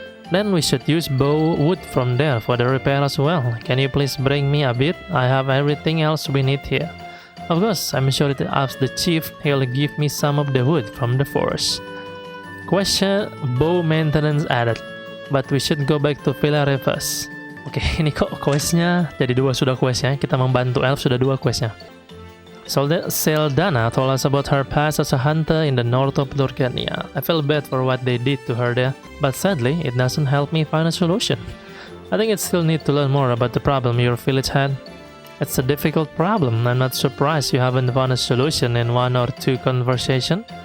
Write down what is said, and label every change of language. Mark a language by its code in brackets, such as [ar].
[en] Then we should use wood from there for the repair as well. Can you please bring me a bit? I have everything else we need here. Of course, I'm sure to ask the chief, he'll give me some of the wood from the forest. Question, bow maintenance added. But we should go back to Villa first. [id] Oke, ini kok questnya jadi dua sudah questnya. Kita membantu elf sudah dua questnya. [en] Seldana told us about her past as a hunter in the north of Dorgania. I feel bad for what they did to her there, but sadly, it doesn't help me find a solution. I think it still need to learn more about the problem your village had. It's a difficult problem. I'm not surprised you haven't found a solution in one or two conversations.